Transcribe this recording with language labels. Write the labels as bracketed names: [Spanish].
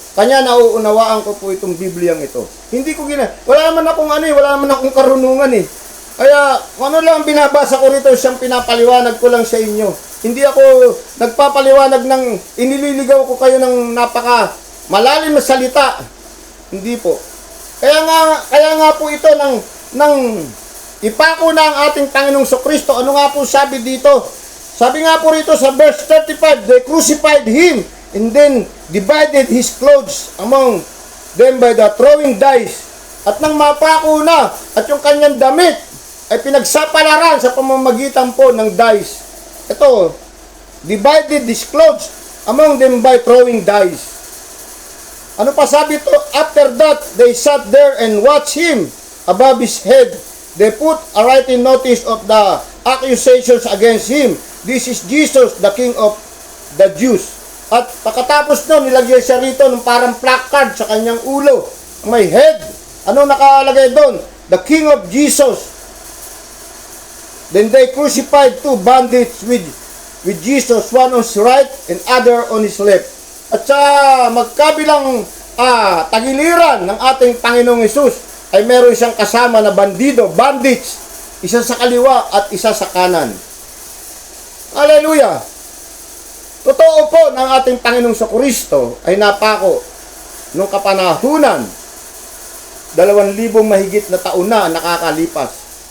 [Filipino] Kanya nauunawaan ko po itong Bibliang ito. Hindi ko wala naman akong karunungan Kaya, ano lang binabasa ko rito, siyang pinapaliwanag ko lang sa inyo. Hindi ako nagpapaliwanag ng inililigaw ko kayo ng napaka malalim na salita. Hindi po. Kaya nga po ito ng ipako na ang ating Panginoong Kristo. Ano nga po sabi dito? Sabi nga po rito sa verse 35, [English] they crucified him and then divided his clothes among them by the throwing dice. [Filipino] At nang mapako na at yung kanyang damit ay pinagsapalaran sa pamamagitan po ng dice. [English] Ito, divided his clothes among them by throwing dice. [Filipino] Ano pa sabi ito? [English] After that, they sat there and watched him above his head. They put a writing notice of the accusations against him. This is Jesus, the King of the Jews. [Filipino] At pagkatapos nun, nilagyan siya rito ng parang placard sa kanyang ulo. [English] May head. [Filipino] Ano nakalagay doon? [English] The King of Jesus. Then they crucified two bandits with Jesus, one on his right and other on his left. [Filipino] At sa magkabilang tagiliran ng ating Panginoong Hesus ay meron siyang kasama na bandits, isa sa kaliwa at isa sa kanan. Hallelujah! Totoo po ng ating Panginoong Kristo ay napako nung kapanahunan, 2,000 mahigit na taon na nakakalipas.